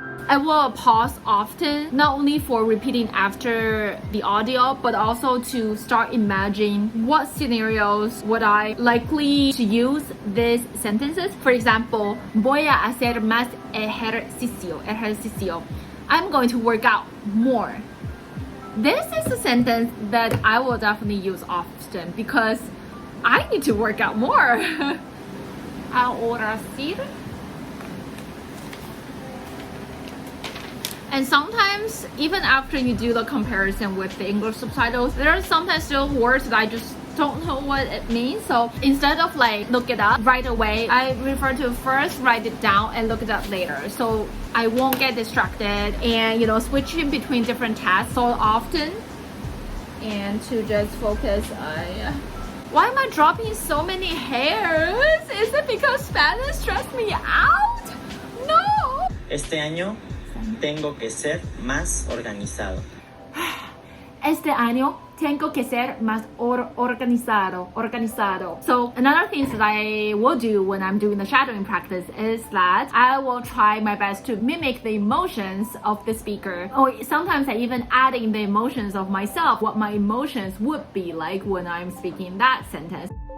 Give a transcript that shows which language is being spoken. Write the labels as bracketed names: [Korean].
[English] I will pause often, not only for repeating after the audio, but also to start imagining what scenarios would I likely to use these sentences. For example, [Spanish] voy a hacer más ejercicio. [English] I'm going to work out more. This is a sentence that I will definitely use often because I need to work out more. [Spanish] Ahora sí. [English] And sometimes, even after you do the comparison with the English subtitles, there are sometimes still words that I just don't know what it means. So instead of like look it up right away, I prefer to first write it down and look it up later. So I won't get distracted and, you know, switching between different tasks so often and to just focus. Why am I dropping so many hairs? Is it because Spanish stressed me out? No! [Spanish] Este año tengo que ser más organizado. Este año tengo que ser más organizado. [English] So another thing that I will do when I'm doing the shadowing practice is that I will try my best to mimic the emotions of the speaker. Or sometimes I even add in the emotions of myself, what my emotions would be like when I'm speaking that sentence.